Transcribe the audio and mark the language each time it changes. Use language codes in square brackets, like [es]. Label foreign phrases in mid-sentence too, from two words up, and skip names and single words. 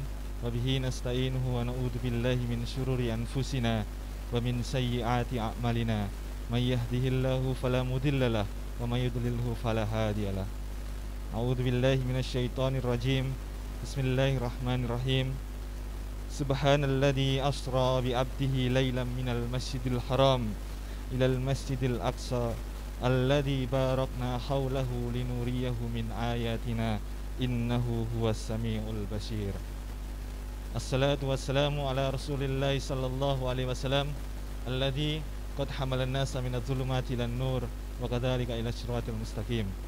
[ar] وبه نستعينه ونعوذ بالله من شرور أنفسنا ومن سيئات أعمالنا. من يهده الله فلا مضل له ومن يضلله فلا هادي له. أعوذ بالله من الشيطان الرجيم. بسم الله الرحمن الرحيم. سبحان الذي أسرى بعبده ليلا من المسجد الحرام إلى المسجد الأقصى الذي باركنا حوله لنريه من آياتنا إنه هو السميع البصير. الصلاة والسلام على رسول الله صلى الله عليه وسلم الذي قد حمل الناس من الظلمات إلى النور وكذلك إلى صراط المستقيم.